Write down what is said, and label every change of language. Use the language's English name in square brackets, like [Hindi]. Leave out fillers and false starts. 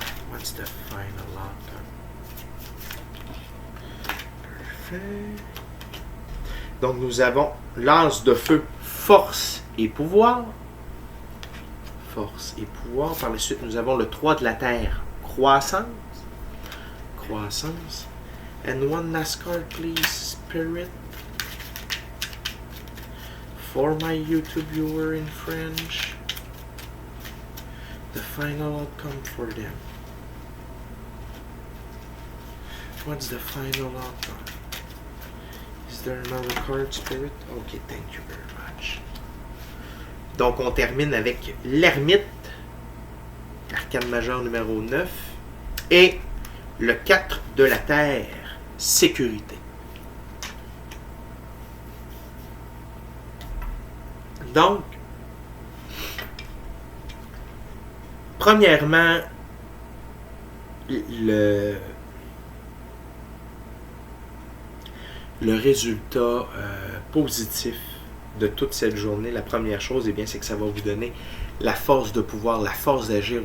[English] What's the final outcome? [French] Parfait. Donc nous avons lance de feu, force et pouvoir. Force et pouvoir. Par la suite, nous avons le 3 de la terre, croissance. Croissance. [English] And one last card, please, spirit. For my YouTube viewer in French. The final outcome for them. What's the final outcome? Is there another card, Spirit? Okay, thank you very much. [French] Donc, on termine avec l'ermite, arcane majeur numéro 9, et le 4 de la terre, sécurité. Donc, premièrement, le résultat positif de toute cette journée, la première chose, eh bien, c'est que ça va vous donner la force de pouvoir, la force d'agir.